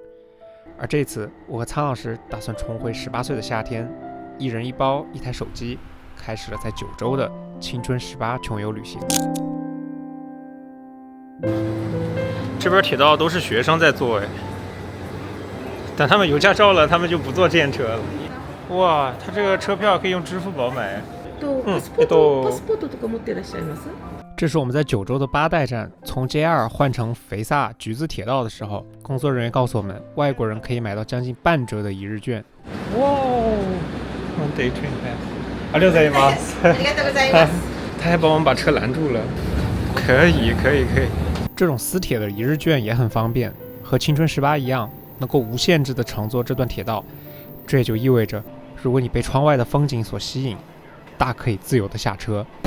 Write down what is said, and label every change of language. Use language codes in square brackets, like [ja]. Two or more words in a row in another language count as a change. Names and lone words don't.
[zh] 而这次我和苍老师打算重回18岁的夏天，一人一包一台手机，开始了在9州的青春18穷游旅行。这边铁道都是学生在坐，等他们有驾照了，他们就不坐这辆车了。哇，他这个车票可以用支付宝买。 [ja] パスポートとか持っていらっしゃいます？ [zh] 这是我们在9州的八代站从 JR 换成肥萨橘子铁道的时候，工作人员告诉我们，外国人可以买到将近半折的1日券。 [en] 哇 ，Day train pass。 [ja] ありがとうございます。ありがとうございます。 [zh] 他还帮我们把车拦住了。可以。这种私铁的1日券也很方便，和青春18一样，能够无限制的乘坐这段铁道。这也就意味着，如果你被窗外的风景所吸引，大可以自由的下车。